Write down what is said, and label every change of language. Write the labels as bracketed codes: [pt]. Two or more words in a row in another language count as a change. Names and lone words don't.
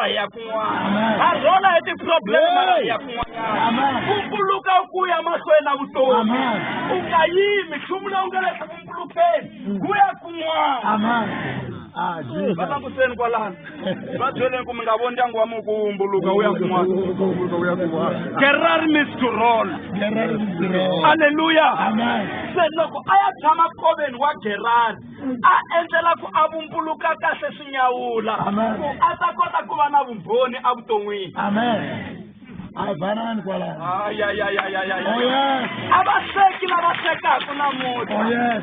[ts] hi ya kun'wana ha rola hi tiprobleme mara hi ya kun'wanyana vumbuluka ku ya mahlweni na vutomi u nga yimi nchumu lowu nge le ku vumbulukeni wu ya kun'wana va languteni kwalano va byeleni ku mi nga voni ndyangu wa mu ku vumbuluka wu ya kun'wana gerari [en] means to roll [ts] aleluya se loko a ya tshama nkoveni wa gerari a endlela ku a vumbuluka kahle swi nyawula ku a ta kota ku va na vumbhoni evuton'wini Abanani kwalano. Abaseki lava sekaku namuntlha.